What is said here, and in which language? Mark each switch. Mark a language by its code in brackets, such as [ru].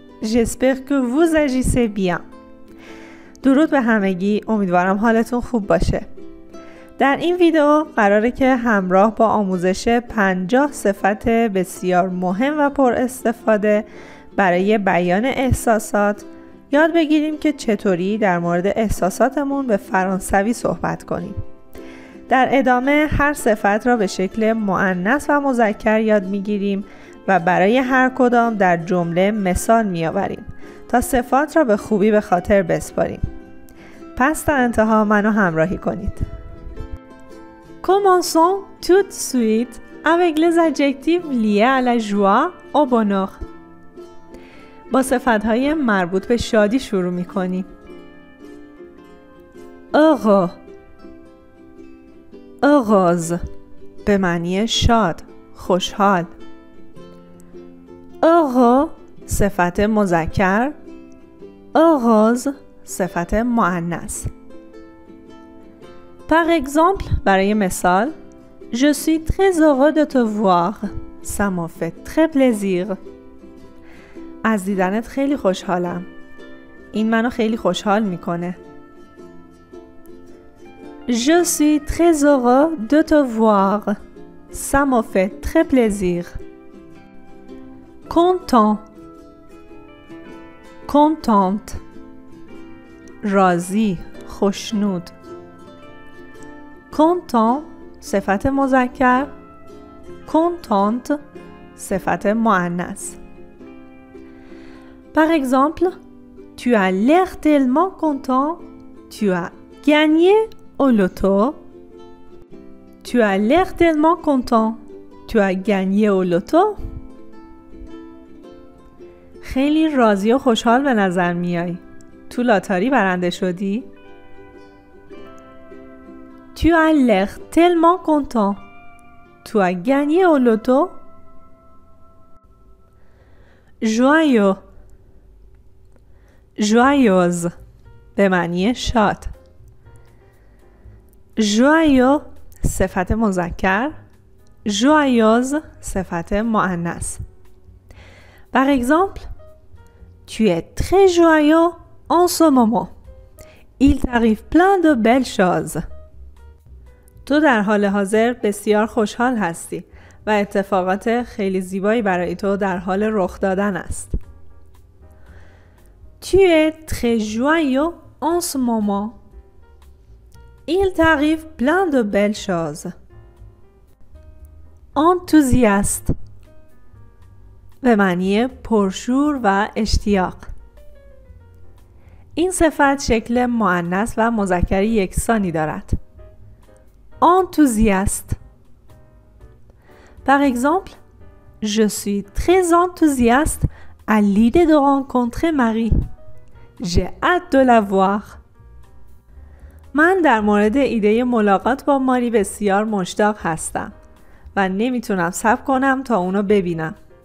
[fr] J'espère que vous agissez bien. [fa] درود به همگی. امیدوارم حالتون خوب باشه. در این ویدیو قراره که همراه با آموزش 50 صفت بسیار مهم و پر استفاده برای بیان احساسات یاد بگیریم که چطوری در مورد احساساتمون به فرانسوی صحبت کنیم. در ادامه هر صفت را به شکل مؤنث و مذکر یاد میگیریم و برای هر کدام در جمله مثال میآوریم تا صفات را به خوبی به خاطر بسپاریم. پس تا انتها منو همراهی کنید. [fr] Commençons tout de suite avec les adjectifs liés à la joie au bonheur. [fa] با صفت‌های مربوط به شادی شروع می‌کنیم. heureux، heureuse به معنی شاد، خوشحال. heureux صفت مذکر، heureuse صفت مؤنث. [fr] Par exemple, [fa] برای مثال [fr] Je suis très heureux de te voir. Ça m'a fait très plaisir. [fa] از دیدنت خیلی خوشحالم. این منو خیلی خوشحال میکنه. [fr] Je suis très heureux de te voir. Ça m'a fait très plaisir. Content. [fa] Contente. راضی، خوشنود. Content صفت مذکر، contente صفت مؤنث. [fr] Par exemple, tu as l'air tellement content, tu as gagné au loto. Tu as l'air tellement content, tu as gagné au loto. [fa] خیلی راضی و خوشحال به نظر میای. تو لاتاری برنده شدی؟ [fr] Tu as l'air tellement content. Tu as gagné au loto. Joyeux. [fa] Joyeuse به معنی شاد. Joyeux صفت مذکر، joyeuse صفت مؤنث. [fr] Par exemple, tu es très joyeux en ce moment. Il t'arrive plein de belles choses. [fa] تو در حال حاضر بسیار خوشحال هستی و اتفاقات خیلی زیبایی برای تو در حال رخ دادن است. [fr] Tu es très joyeux en ce moment. Il t'arrive plein de belles choses. [fa] Enthousiaste به معنی پرشور و اشتیاق. این صفت شکل مؤنث و مذکر یکسانی دارد. [fr] Enthousiaste. Par exemple, je suis très enthousiaste à l'idée de rencontrer Marie. J'ai hâte de la voir. [fa] من در مورد ایده ملاقات با ماری بسیار مشتاق هستم و نمیتونم صبر کنم تا اونو ببینم.